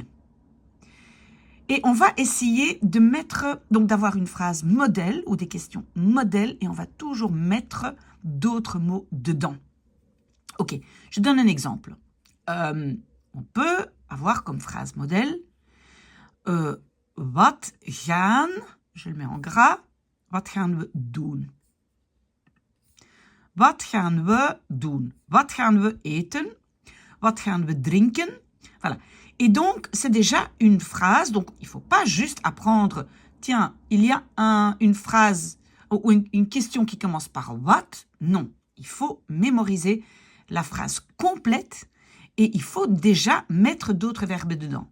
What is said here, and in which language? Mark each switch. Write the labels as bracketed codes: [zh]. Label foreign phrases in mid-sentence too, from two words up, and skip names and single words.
[fr] Et on va essayer de d'avoir une phrase modèle ou des questions modèles et on va toujours mettre d'autres mots dedans. Ok, je donne un exemple. On peut avoir comme phrase modèle [nl] wat gaan, [fr] je le mets en gras, [nl] wat gaan we doen? Wat gaan we doen? Wat gaan we eten? Wat gaan we drinken? [fr] Voilà. Et donc, c'est déjà une phrase. Donc, il ne faut pas juste apprendre, tiens, il y a une phrase ou une question qui commence par what. Non, il faut mémoriser la phrase complète et il faut déjà mettre d'autres verbes dedans.